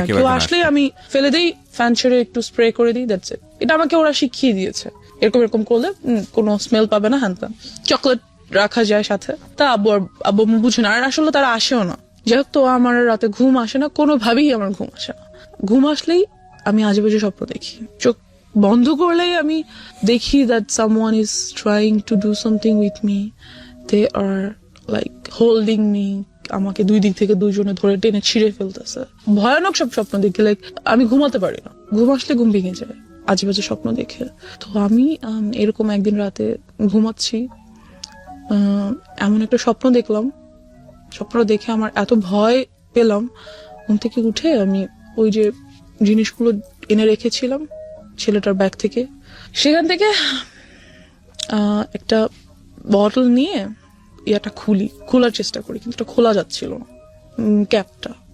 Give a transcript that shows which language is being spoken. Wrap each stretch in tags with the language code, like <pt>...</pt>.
<bn>কেউ আসলে আমি ফেলে দেই, ফ্যান ছেড়ে একটু স্প্রে করে দিই,</bn> <en>That's it.</en> <bn>এটা আমাকে ওরা শিখিয়ে দিয়েছে, এরকম করলে কোনো স্মেল পাবে না। হ্যাঁ, চকলেট রাখা যায় সাথে, তা আব্বু বুঝে না। আর আসলে তারা আসেও না। যাই হোক, তো আমার রাতে ঘুম আসে না, কোনোভাবেই আমার ঘুম আসে না। ঘুম আসলেই আমি আজে বাজে স্বপ্ন দেখি। চোখ বন্ধ করলেই আমি দেখি</bn> <en>that someone is trying to do something with me. They are like holding me.</en> <bn>আমাকে দুই দিক থেকে দুইজনে ধরে টেনে ছিঁড়ে ফেলতেছে। ভয়ানক সব স্বপ্ন দেখি, লাইক আমি ঘুমাতে পারি না, ঘুম আসলে ঘুম ভেঙে যায় আজে বাজে স্বপ্ন দেখে। তো আমি এরকম একদিন রাতে ঘুমাচ্ছি, এমন একটা স্বপ্ন দেখলাম। স্বপ্ন দেখে আমার এত ভয় পেলাম, ঘুম থেকে উঠে আমি ওই যে জিনিসগুলো এনে রেখেছিলাম ছেলেটার ব্যাগ থেকে, সেখান থেকে একটা বটল নিয়ে ইয়াটা খোলার চেষ্টা করি, কিন্তু এটা খোলা যাচ্ছিল না, ক্যাপটা।</bn>